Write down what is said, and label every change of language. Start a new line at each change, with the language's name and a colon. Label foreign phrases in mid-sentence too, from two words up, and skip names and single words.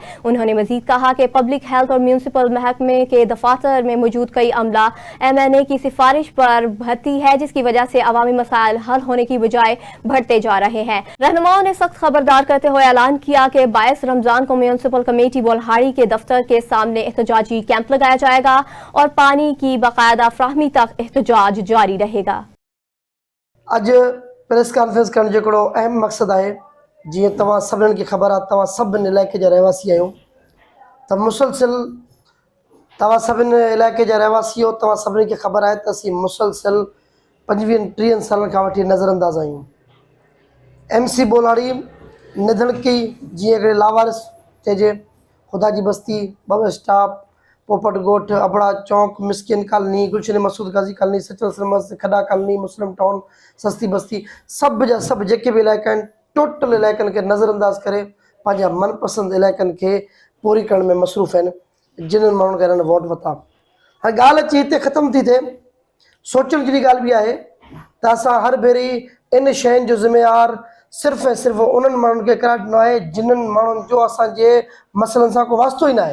Urdu: انہوں نے مزید کہا کہ
English: public health
Urdu: اور میونسپل محکمے کے دفاتر میں موجود کئی عملہ MNA کی سفارش پر بھرتی ہے، جس کی وجہ سے عوامی مسائل حل ہونے کی بجائے بڑھتے جا رہے ہیں. رہنماؤں نے سخت خبردار کرتے ہوئے اعلان کیا کہ 22 رمضان کو میونسپل کمیٹی بولہاڑی کے دفتر کے سامنے احتجاجی کیمپ لگایا جائے گا اور پانی کی باقاعدہ فراہمی تک احتجاج جاری رہے گا.
Sindhi: अज
English: press conference
Sindhi: करण जो हिकिड़ो अहम मक़सद है, जी तव्हां सभिनीनि खे ख़बर आहे, तव्हां सभिनी इलाइक़े जा रहवासी आहियो, त मुसलसिल तव्हां सभिनी इलाइक़े जा रहवासी हो, तव्हां सभिनी खे ख़बर आहे त असीं मुसलसिल 25-30 सालनि खां वठी नज़रअंदाज़ आहियूं। MC बोलाड़ी निधन की जीअं हिकिड़े लावारिस चइजे, खुदा जी बस्ती, बब स्टॉप, पोपट गोठ, अबड़ा चौक, मिस्किन कॉलोनी, गुलशन मसूद गाजी कॉलोनी, सचल सरमस, खडा कॉलोनी, मुस्लिम टाउन, सस्ती बस्ती, सब जा सब जेके भी इलाइक़ा आहिनि टोटल इलाइक़नि खे नज़रअंदाज करे पंहिंजा मनपसंद इलाइक़नि खे पूरी करण में मसरूफ़ आहिनि जिन्हनि माण्हुनि खे हिननि वोट वरिता। हाणे ॻाल्हि अची हिते ख़तमु थी थिए, सोचण जहिड़ी ॻाल्हि बि आहे त असां हर भेरी इन शयुनि जो ज़िम्मेवार सिर्फ़ु ऐं सिर्फ़ु उन्हनि माण्हुनि खे करार ॾिनो आहे जिन्हनि माण्हुनि जो असांजे मसइलनि सां को वास्तो ई न आहे।